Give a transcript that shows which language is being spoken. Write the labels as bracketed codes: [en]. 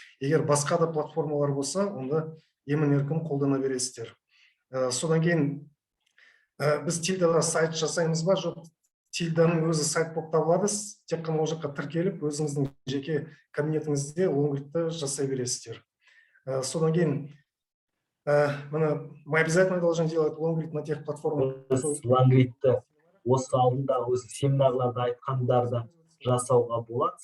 [kk] Егер басқа да платформалар болса, онда емін-еркін қолдана бересіздер. Содан кейін біз тильдада сайт жасаймыз ба? Жоқ. Тильданың өзі сайт болып табылады. Тек қана ол жаққа тіркеліп, өзіңіздің жеке кабинетіңізде лонгридті жасай бересіздер. Содан кейін, [ru] мы обязательно должны делать лонгрид на тех платформах. [kk] Лонгридті осы алдында өзі семинарларда айтқандарды жасауға болады.